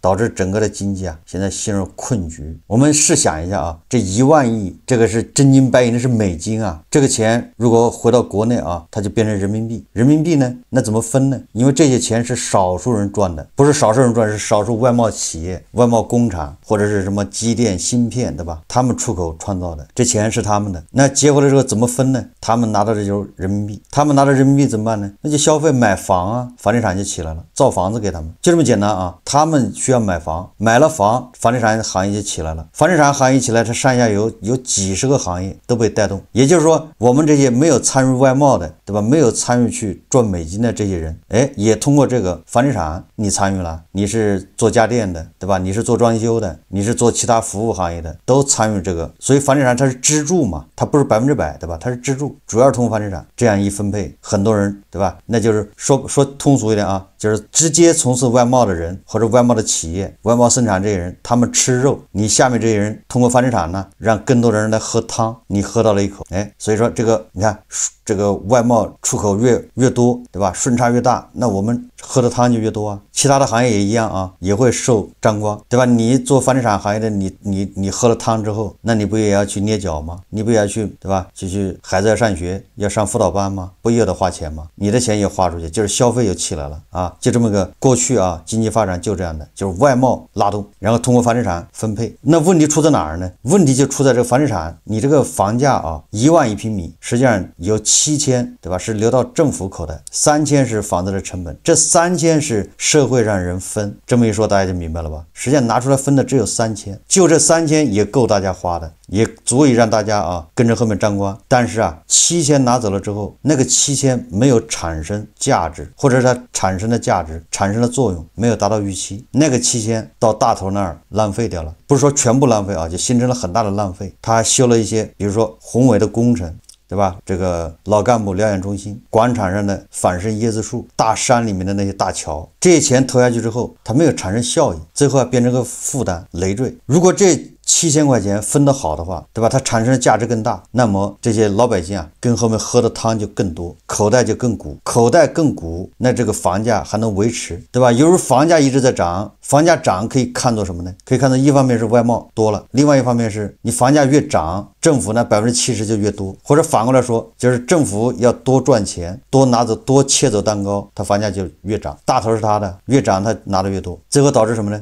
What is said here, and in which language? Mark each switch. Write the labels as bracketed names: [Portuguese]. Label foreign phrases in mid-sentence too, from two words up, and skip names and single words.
[Chinese] 導致整個的經濟啊現在陷入困局。我們試想一下啊，這1萬億，這個是真金白銀的，是美金啊。這個錢如果回到國內啊，它就变成人民幣。人民幣呢，那怎麼分呢？因為這些錢是少數人賺的，不是少數人賺，是少数外貿企業、外貿工廠或者是什麼機電芯片，对吧？他們出口創造的，這錢是他們的。那結果的時候怎麼分呢？他們拿到的就是人民幣，他們拿到人民幣怎麼辦呢？那就消費買房啊，房地產就起來了，造房子給他們，就這麼簡單啊。他們需要買房，買了房，房地產行業就起來了。房地產行業起來，它上下游有幾十個行業都被帶動。也就是說，我們這些沒有參與外貿的，對吧？沒有參與去賺美金的這些人，也通過這個房地產你參與了，你是做家電的，對吧？你是做裝修的，你是做其他服務行業的，都參與這個。所以房地產它是支柱嘛，它不是100%，对吧？它是支柱，主要是通過房地產這樣一分配，很多人，對吧？那就是說通俗一點啊，就是直接從事外貿的人或者外貿的企業、外貿生產這些人，他們吃肉，你下面這些人通過房地產呢，讓更多的人來喝湯，你喝到了一口，所以說這個你看這個外貿出口越多，对吧？順差越大，那我們喝的湯就越多啊。其他的行業也一樣啊，也會受沾光，对吧？你做房地產行業的，你喝了湯之後，那你不也要去捏腳嗎？你不也要去，對吧？去孩子要上學，要上輔導班嗎？不也得花錢嗎？你的錢也花出去，就是消費又起來了啊。就這麼個過去啊，經濟發展就這樣的，就是外貿拉動，然後通過房地產分配。那問題出在哪兒呢？問題就出在這個房地產，你這個房價啊，1萬1平米，實際上有7000，對吧？是流到政府口袋，3000是房子的成本，這3000是社會讓人分。這麼一說大家就明白了吧？實際上拿出來分的只有3000，就這3000也夠大家花的，也足以讓大家啊跟着後面沾光。但是啊，7000拿走了之後，那個7000没有產生價值，或者是它產生的價值產生的作用沒有達到預期，那個7000到大頭那兒浪費掉了。不是說全部浪費啊，就形成了很大的浪費。他修了一些比如說宏偉的工程，对吧？這個老幹部療養中心、廣場上的仿生椰子樹、大山裡面的那些大橋，這些錢投下去之後，它沒有產生效益，最後變成個負擔累贅。如果這7000塊錢分得好的話，对吧？它產生的價值更大，那麼這些老百姓啊，跟後面喝的湯就更多，口袋就更鼓，口袋更鼓，那這個房價還能維持，對吧？有時候房價一直在漲，房價漲可以看作什麼呢？可以看作一方面是外貿多了，另外一方面是你房價越漲，政府呢70%就越多，或者反過來說，就是政府要多賺錢，多拿走，多切走蛋糕，它房價就越漲，大頭是他的，越漲他拿的越多，最後導致什麼呢？